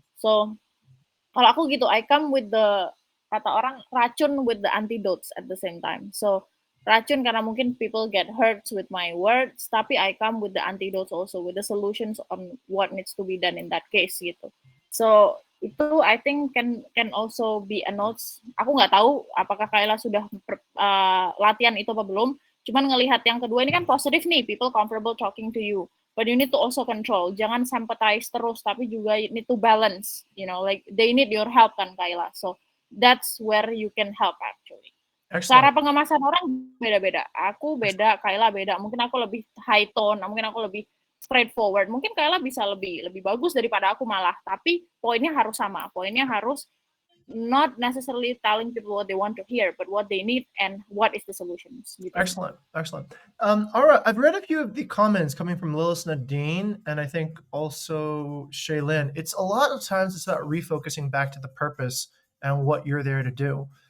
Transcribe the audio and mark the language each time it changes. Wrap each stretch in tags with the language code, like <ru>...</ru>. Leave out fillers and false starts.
<en>So</en> <id>kalau aku gitu,</id> <en>I come with the</en> <id>kata orang racun</id> <en>with the antidotes at the same time. So</en> <id>racun karena mungkin</id> <en>people get hurt with my words,</en> <id>tapi</id> <en>I come with the antidotes also, with the solutions on what needs to be done in that case gitu. So</en> <id>itu</id> <en>I think can also be a notes.</en> <id>Aku nggak tahu apakah Kayla sudah latihan itu apa belum. Cuman ngelihat yang kedua ini kan positif nih,</id> <en>people comfortable talking to you. But you need to also control.</en> <id>Jangan</id> <en>sympathize</en> <id>terus, tapi juga</id> <en>you need to balance. You know, like they need your help kan, Kayla. So that's where you can help actually.</en> <id>Cara pengemasan orang beda-beda. Aku beda, Kayla beda. Mungkin aku lebih</id> <en>high tone,</en> <id>mungkin aku lebih straightforward. Mungkin Kayla bisa lebih bagus daripada aku malah. Tapi poinnya harus sama. Poinnya harus</id> <en>not necessarily telling people what they want to hear, but what they need and what is the solutions.</en> <id>Gitu.</id> <en>Excellent, excellent. Aura, I've read a few of the comments coming from Lilith Nadine, and I think also Shaylin. It's a lot of times it's about refocusing back to the purpose and what you're there to do.</en>